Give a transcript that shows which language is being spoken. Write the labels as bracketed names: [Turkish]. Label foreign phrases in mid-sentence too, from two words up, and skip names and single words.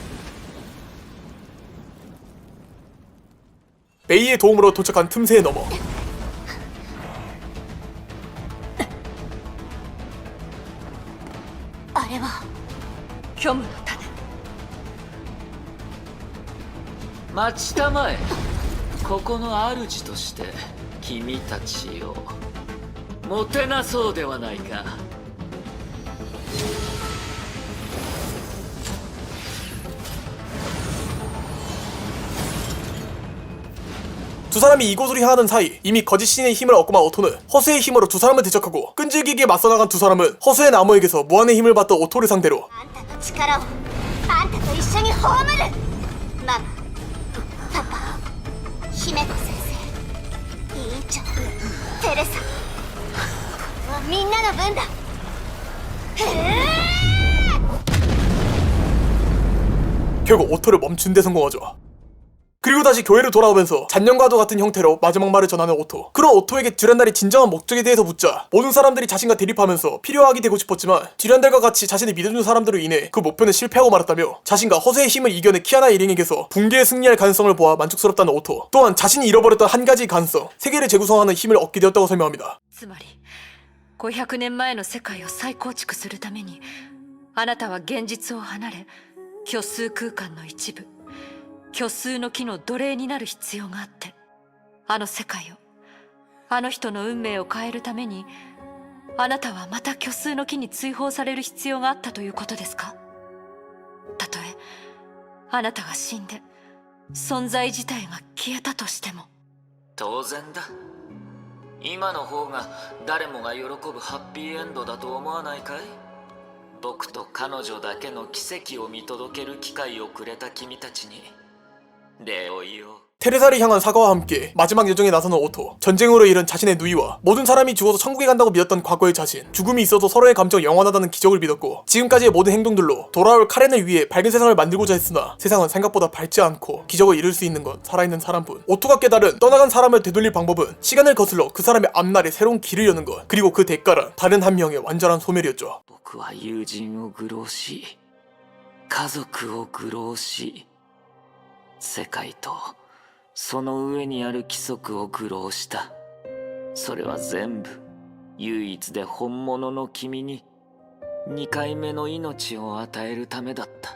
[Korean] 메이의 도움으로 도착한 틈새에 넘어 [Japanese] あれは虚無の種待ちたまえここの主として君たちをもてなそうではないか [Korean] 두 사람이 이곳으로 향하는 사이 이미 거짓 신의 힘을 얻고만 오토는 허수의 힘으로 두 사람을 대적하고 끈질기게 맞서나간 두 사람은 허수의 나무에게서 무한의 힘을 받던 오토를 상대로 [Japanese] あんたの力をあんたと一緒に葬るママパパ姫子先生委員長テレサこれはみんなの分だ [Korean] 결국 오토를 멈춘 데 성공하죠. 그리고 다시 교회로 돌아오면서 잔년과도 같은 형태로 마지막 말을 전하는 오토. 그런 오토에게 듀란달이 진정한 목적에 대해서 묻자 모든 사람들이 자신과 대립하면서 필요하게 되고 싶었지만 듀란달과 같이 자신을 믿어준 사람들로 인해 그 목표는 실패하고 말았다며 자신과 허세의 힘을 이겨낸 키아나 일행에게서 붕괴에 승리할 가능성을 보아 만족스럽다는 오토. 또한 자신이 잃어버렸던 한 가지 가능성, 세계를 재구성하는 힘을 얻게 되었다고 설명합니다. [Japanese] つまり 500年前の世界を再構築するために、あなたは現実を離れ、虚数空間の一部、虚数の木の奴隷になる必要があって、あの世界を、あの人の運命を変えるために、あなたはまた虚数の木に追放される必要があったということですか？たとえあなたが死んで存在自体が消えたとしても。当然だ。今の方が誰もが喜ぶハッピーエンドだと思わないかい？僕と彼女だけの奇跡を見届ける機会をくれた君たちに礼を言おう。 [Korean] 테레사를 향한 사과와 함께 마지막 여정에 나서는 오토. 전쟁으로 잃은 자신의 누이와 모든 사람이 죽어서 천국에 간다고 믿었던 과거의 자신, 죽음이 있어도 서로의 감정이 영원하다는 기적을 믿었고 지금까지의 모든 행동들로 돌아올 카렌을 위해 밝은 세상을 만들고자 했으나 세상은 생각보다 밝지 않고 기적을 이룰 수 있는 건 살아있는 사람뿐. 오토가 깨달은 떠나간 사람을 되돌릴 방법은 시간을 거슬러 그 사람의 앞날에 새로운 길을 여는 것, 그리고 그 대가란 다른 한 명의 완전한 소멸이었죠. [Japanese] 僕は友人を愚弄し、家族を愚弄し、世界とその上にある規則を愚弄した。それは全部唯一で本物の君に2回目の命を与えるためだった。